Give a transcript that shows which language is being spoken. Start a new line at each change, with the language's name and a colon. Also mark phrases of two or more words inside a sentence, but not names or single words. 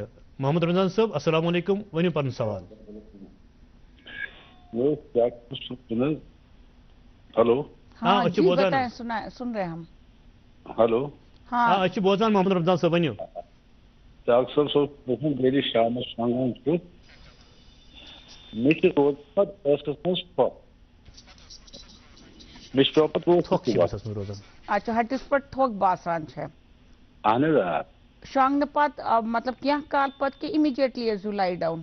Kashmiri: محمد رمضان صاحب السلام علیکم, ونیو پن سوال. ہلو.
Urdu: ہاں جی بتائیں, سن رہے ہیں ہم.
Kashmiri: ہلو. ہاں اچھا بوزان محمد رمضان صاحب ونیو. ڈاکٹر صاحب میری شام شانگان چھُ مےٚ چھِ روز پتہٕ ٲسَس منٛز تھۄکھ مےٚ چھِ پٮ۪وان پتہٕ روزان. اچھا ہٹس پٮ۪ٹھ تھوٚک باسان چھےٚ. اہن حظ آ. شۄنٛگنہٕ پتہٕ مطلب کینٛہہ کال پتہٕ کہِ اِمِڈیٹلی ٲسِو
English: lie down.